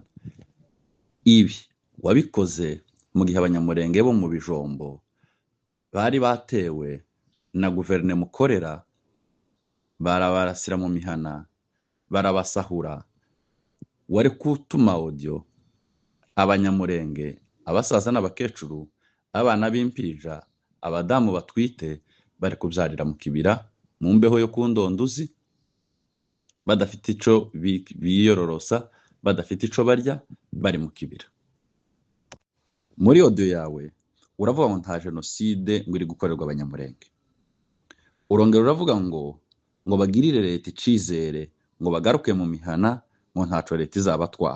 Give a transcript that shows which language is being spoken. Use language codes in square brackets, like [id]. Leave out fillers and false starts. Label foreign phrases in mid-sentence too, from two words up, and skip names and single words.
[rn] Ibi wabikoze mu gihe abanyamurenge bo mu Bijombo bari batewe na guverinoma ukorera, barabarasira mu mihana, barabasahura. Wari kutuma audio abanyamurenge, abasaza n'abakecuru, abana b'impija, abadamu batwite bari kubyarira mu kibira mu mbeho yo kundonduzi, badafite ico biyororosa, badafite ico barya, bari mu kibira. Muri audio yawe uravuga ngo nta genocide ngo iri gukorerwa abanyamurenge. Urongera uravuga ngo bagirire leta icizere, ngo bagaruke mu mihana, ngo ntaco leta izabatwara.